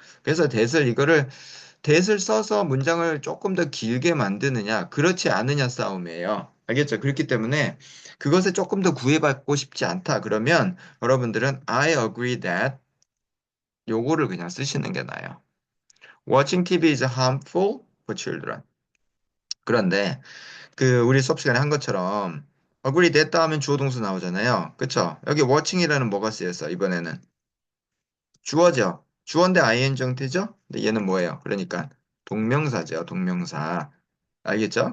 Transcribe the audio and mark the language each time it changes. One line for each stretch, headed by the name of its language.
Korean: 그래서 that을 써서 문장을 조금 더 길게 만드느냐, 그렇지 않느냐 싸움이에요. 알겠죠? 그렇기 때문에 그것에 조금 더 구애받고 싶지 않다. 그러면 여러분들은
English: I agree that
Korean: 요거를 그냥 쓰시는 게 나아요.
English: Watching TV is harmful for children.
Korean: 그런데 그 우리 수업 시간에 한 것처럼 agree 됐다 하면 주어 동사 나오잖아요. 그쵸? 여기 watching이라는 뭐가 쓰였어, 이번에는? 주어죠. 주어인데 ing 형태죠? 근데 얘는 뭐예요? 그러니까 동명사죠. 동명사. 알겠죠?